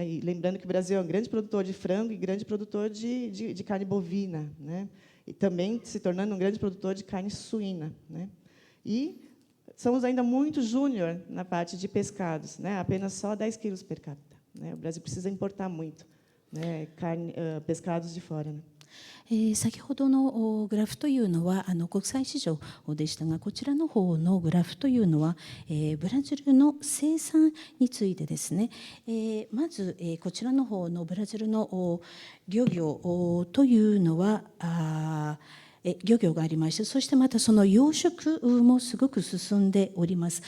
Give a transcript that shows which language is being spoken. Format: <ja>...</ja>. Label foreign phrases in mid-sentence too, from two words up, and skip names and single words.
<pt>E lembrando que o Brasil é um grande produtor de frango e grande produtor de carne bovina, né? e também se tornando um grande produtor de carne suína, né? E somos ainda muito júnior na parte de pescados, né? Apenas só 10 quilos per capita, né? O Brasil precisa importar muito, né? Pescados de fora, né?</pt> <ja>先ほどのグラフというのは国際市場でしたが、こちらの方のグラフというのは、ブラジルの生産についてですね。まず、こちらの方のブラジルの漁業というのは漁業がありまして、そしてまたその養殖もすごく進んでおります。</ja>